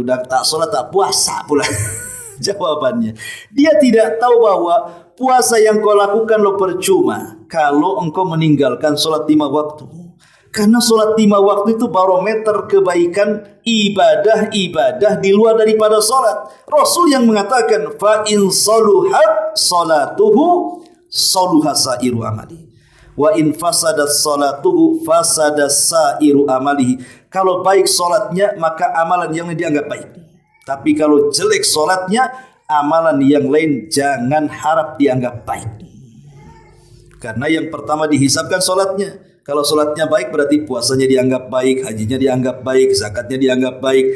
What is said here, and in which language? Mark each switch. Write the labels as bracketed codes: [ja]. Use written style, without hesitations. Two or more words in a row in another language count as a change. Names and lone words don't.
[id] Udah tak sholat tak puasa pula. Jawabannya, dia tidak tahu bahwa puasa yang kau lakukan lo percuma kalau engkau meninggalkan sholat 5 waktu. Karena sholat 5 waktu itu barometer kebaikan ibadah-ibadah di luar daripada sholat. Rasul yang mengatakan, [ar] فإن صلحت صلاته صلح سائر عمله، وإن فسدت صلاته فسد سائر عمله. [id] Kalau baik sholatnya maka amalan yang lain dianggap baik. Tapi kalau jelek sholatnya, amalan yang lain jangan harap dianggap baik. Karena yang pertama dihisabkan sholatnya. Kalau sholatnya baik berarti puasanya dianggap baik, hajinya dianggap baik, zakatnya dianggap baik.